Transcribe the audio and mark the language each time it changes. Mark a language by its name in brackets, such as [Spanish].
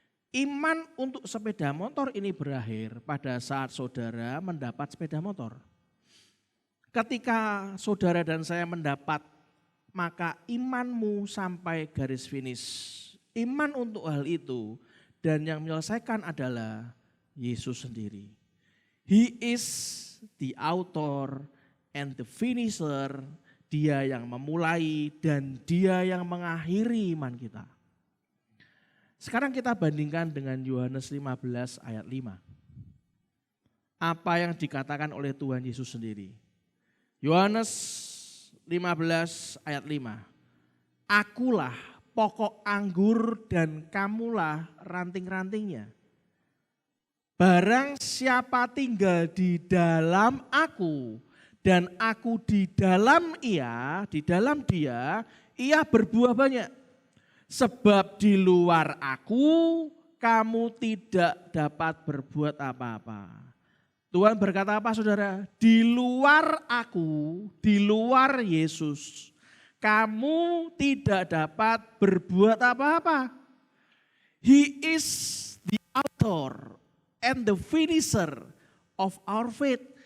[Indonesian] Iman untuk sepeda motor ini berakhir pada saat saudara mendapat sepeda motor. Ketika saudara dan saya mendapat, maka imanmu sampai garis finish. Iman untuk hal itu dan yang menyelesaikan adalah Yesus sendiri. [English] He is the author and the finisher. [Indonesian] Dia yang memulai dan dia yang mengakhiri iman kita. Sekarang kita bandingkan dengan Yohanes 15 ayat 5. Apa yang dikatakan oleh Tuhan Yesus sendiri. Yohanes 15 ayat 5. Akulah pokok anggur dan kamulah ranting-rantingnya. Barang siapa tinggal di dalam aku dan aku di dalam dia, ia berbuah banyak. Sebab di luar aku kamu tidak dapat berbuat apa-apa. Tuhan berkata apa saudara? Di luar aku, di luar Yesus, kamu tidak dapat berbuat apa-apa. [English] He is the author and the finisher of our faith.